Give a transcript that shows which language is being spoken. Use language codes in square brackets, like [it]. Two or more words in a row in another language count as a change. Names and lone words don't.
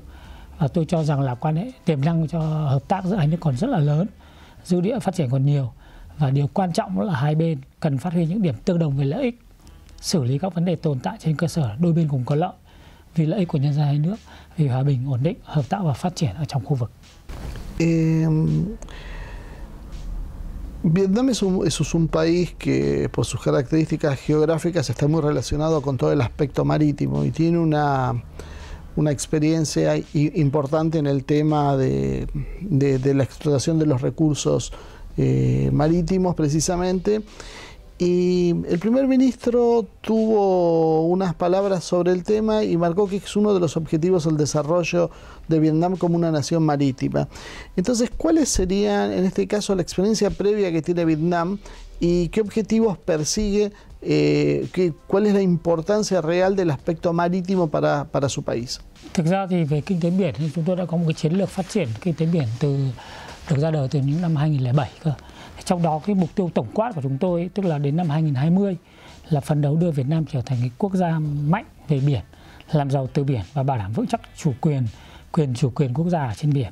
[vi] Và tôi cho rằng là quan hệ tiềm năng cho hợp tác giữa hai nước còn rất là lớn, dư địa phát triển còn nhiều, và điều quan trọng là hai bên cần phát huy những điểm tương đồng về lợi ích, xử lý các vấn đề tồn tại trên cơ sở đôi bên cùng có lợi, vì lợi ích của nhân dân hai nước, vì hòa bình, ổn định, hợp tác và phát triển ở trong khu vực. [es] Vietnam es un país que por sus características geográficas está muy relacionado con todo el aspecto marítimo y tiene una experiencia importante en el tema de la explotación de los recursos marítimos precisamente. Y el primer ministro tuvo unas palabras sobre el tema y marcó que es uno de los objetivos el desarrollo de Vietnam como una nación marítima. Entonces, ¿cuáles serían, en este caso, la experiencia previa que tiene Vietnam y qué objetivos persigue, cuál es la importancia real del aspecto marítimo para su país? [vi] Thực ra thì về kinh tế biển thì chúng tôi đã có một cái chiến lược phát triển kinh tế biển được ra đời từ những năm 2007 cơ. Trong đó cái mục tiêu tổng quát của chúng tôi, tức là đến năm 2020, là phấn đấu đưa Việt Nam trở thành cái quốc gia mạnh về biển, làm giàu từ biển và bảo đảm vững chắc quyền chủ quyền quốc gia trên biển.